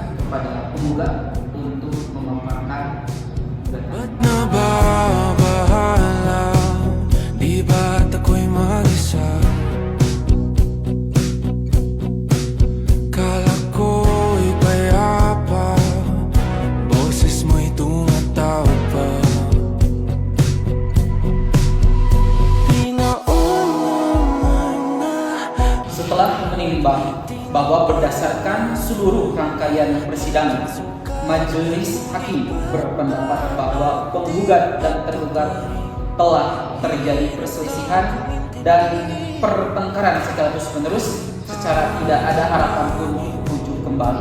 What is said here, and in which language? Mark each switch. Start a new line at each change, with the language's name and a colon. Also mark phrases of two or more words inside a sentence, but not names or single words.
Indonesian: kepada penggugat untuk memaparkan gugatan.
Filipino: Nababahala, di ba't ako'y mag-isa? Kala ko'y payapa, boses mo'y tumatawag pa.
Indonesian: Setelah menimbang bahwa berdasarkan seluruh rangkaian persidangan, majelis hakim berpendapat bahwa penggugat dan tergugat telah terjadi perselisihan dan pertengkaran secara terus-menerus secara tidak ada harapan pun rujuk kembali.